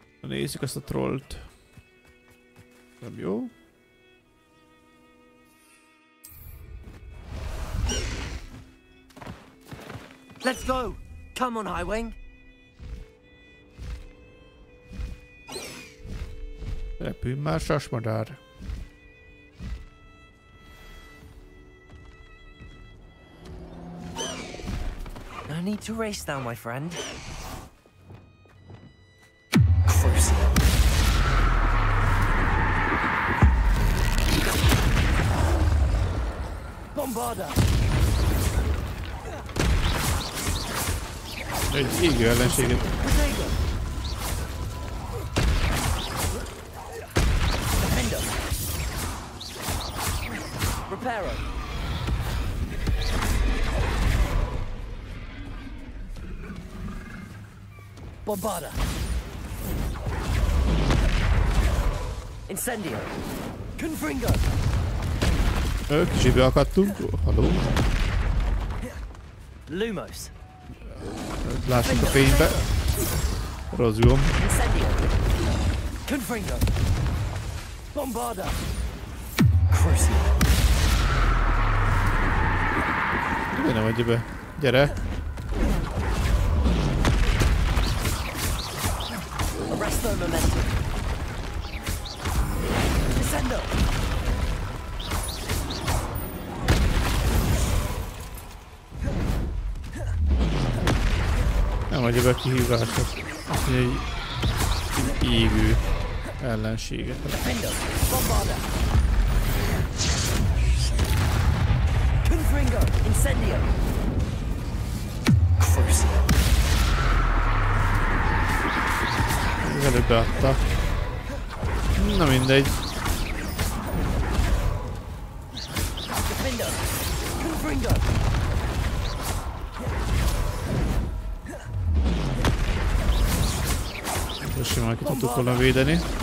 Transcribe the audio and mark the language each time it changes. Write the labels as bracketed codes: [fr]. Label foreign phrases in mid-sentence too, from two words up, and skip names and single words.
[hu] Nézzük ezt a trollt. Nem jó. [en] Let's go! Come on, Highwing! [hu] Repülj már, sasmadár! [en] No need to race now, my friend. [hu] Bombarda! Egy égő ellenséget. Reparo. Bombarda. Incendio. Confringo. Kicsit beakadtunk. Halló. Lumos. Lássuk a fénybe. Rossz gomb. Confringo. Bombarda. Miért nem adja be? Gyere! Arresto momentum. Descendo. Nem adja be a kihívásot. Egy égő ellenséget. Bombarda. Confringo. Incendio. Előbb beadta. Na mindegy. Most simán ki tudtuk volna védeni.